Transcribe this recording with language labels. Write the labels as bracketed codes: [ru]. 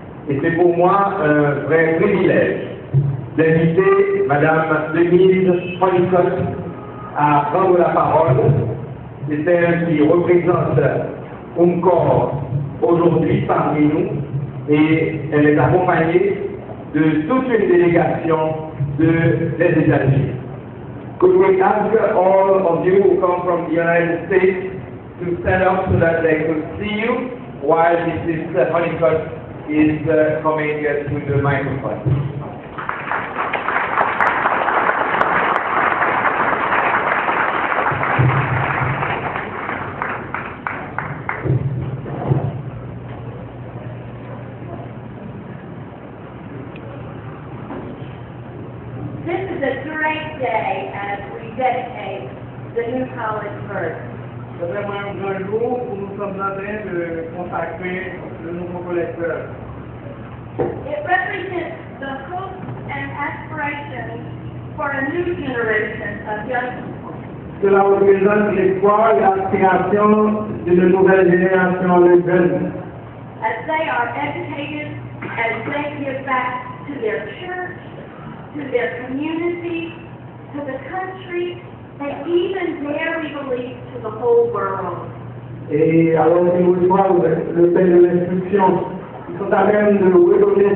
[fr] Et c'est pour moi un vrai privilège d'inviter Madame Denise Honeycutt à prendre la parole. C'est elle qui représente UNCOR aujourd'hui parmi nous, et elle est accompagnée de toute une délégation des États-Unis. [en] Could we ask all of you who come from the United States to stand up so that they could see you while Mrs. Honeycutt is coming to the microphone? This is a great day as we dedicate the new college first. [fr] C'est vraiment un grand jour où nous sommes en train de consacrer le nouveau collecteur. [en] It represents the hopes and aspirations for a new generation of young people. [fr] Cela représente l'espoir et l'aspiration d'une nouvelle génération de jeunes. [en] As they are educated, as they give back to their church, to their community, to the country, and even dare we believe to the whole world. [fr] Et alors qu'ils reçoivent le pain de l'instruction, ils sont à même de redonner